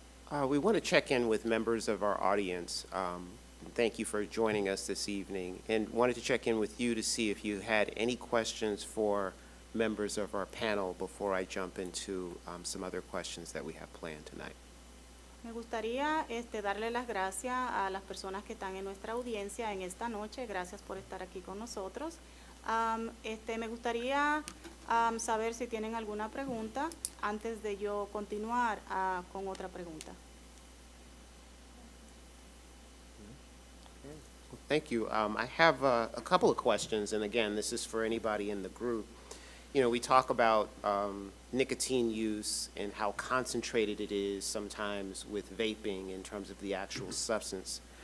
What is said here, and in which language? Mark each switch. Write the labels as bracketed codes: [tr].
[en] We want to check in with members of our audience. Thank you for joining us this evening, and wanted to check in with you to see if you had any questions for members of our panel before I jump into some other questions that we have planned tonight. [es] Me gustaría darle las gracias a las personas que están en nuestra audiencia en esta noche. Gracias por estar aquí con nosotros. Me gustaría saber si tienen alguna pregunta antes de yo continuar con otra pregunta. [en] Thank you. I have a couple of questions, and again, this is for anybody in the group. We talk about nicotine use and how concentrated it is sometimes with vaping in terms of the actual substance.